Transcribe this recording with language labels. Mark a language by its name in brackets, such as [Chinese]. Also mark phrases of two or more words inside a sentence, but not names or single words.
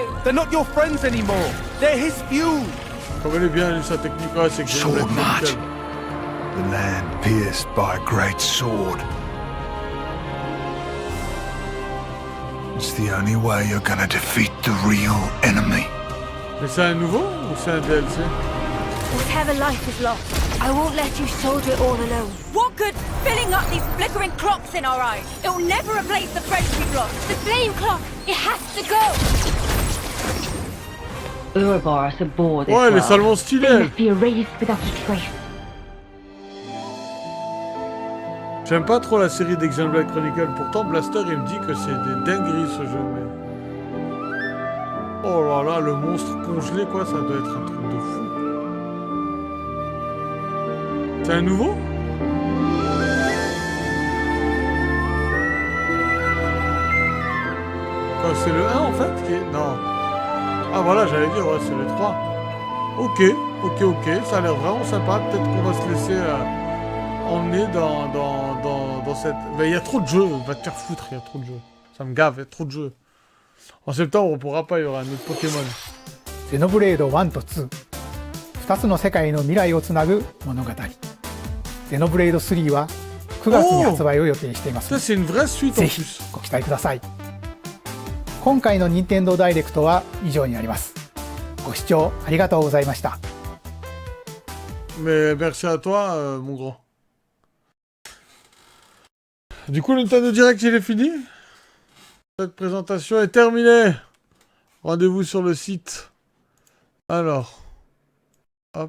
[English] They're not your friends anymore. They're his fuel. [French] Comme elle est bien, sa technique, c'est que [English] Sword march. The land pierced by a great sword. It's the only way you're gonna defeat the real enemy. [French] Mais c'est un nouveau ou c'est un DLC? [English] Whatever life is lost, I won't let you soldier it all alone. What good filling up these flickering clocks in our eyes? It'll never replace the friends we've lost. The flame clock, it has to go. Ouroboros aboard this [French] Ouais, elle est [English] world. [French] salement stylée. [English] They must be erased without a trace. [French] J'aime pas trop la série d'Xenoblade Chronicle. Pourtant, Blaster, il me dit que c'est des dingueries, ce jeu. Mais... oh là là, le monstre congelé, quoi, ça doit être un truc de fou. C'est un nouveau? Quoi, c'est le 1, en fait qui est... non. Ah, voilà, j'allais dire, ouais, c'est le 3. Ok, ça a l'air vraiment sympa. Peut-être qu'on va se laisser emmener dans cette... mais il y a trop de jeux, va te faire foutre, il y a trop de jeux. Ça me gave, il y a trop de jeux. En septembre, on pourra pas, il y aura un autre Pokémon. [Japanese] Xenoblade 1と2、2つの世界の未来をつなぐ物語。Xenoblade 3は9月に発売を予定しています。 [French] Ça, c'est une vraie suite en plus. [Japanese] ぜひご期待ください。今回の任天堂ダイレクトは以上になります。ご視聴ありがとうございました。 [French] Mais merci à toi, mon grand. Du coup, le Nintendo Direct, il est fini. Cette présentation est terminée. Rendez-vous sur le site. Alors, hop.